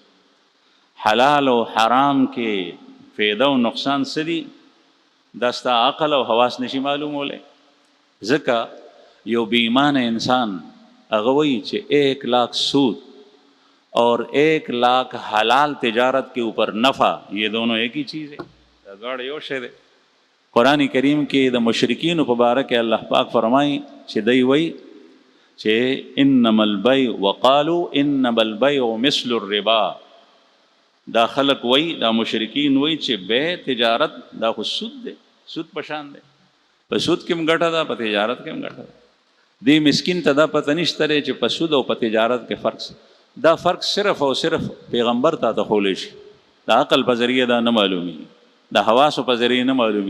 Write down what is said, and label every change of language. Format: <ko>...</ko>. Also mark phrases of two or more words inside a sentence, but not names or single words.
<ps>حلال او حرام کې فایده او نقصان څه دي دا ستا عقل او حواس نشي معلومولی. ځکه یو بې ایمانه انسان هغه وایي چې</ps> <ur>1 लाख سود और 1 लाख حلال تجارت کے اوپر نفع یہ دونوں ایک ہی چیز ہے،</ur> <ps>دواړه یو شی دی. قرآن کریم کې د مشرکین په باره کې الله پاک فرمایي چې دی وایي چې</ps> <ar>انما البیع وقالوا انما البیع مثل الربا.</ar> <ps>دا خلق وایي، دا مشرکین وایي چې بیع تجارت دا خو سود دی، سود په شان دی، په سود کې هم ګټه ده، په تجارت کې هم ګټه ده. دې مسکین ته دا پته نشته دی چې په سود او په تجارت کې فرق څه. دا فرق صرف او صرف پیغمبر ته تخولی شي، د عقل په ذریعه دا نه معلومي، د حواسو په ذریعه نه معلومي.</ps>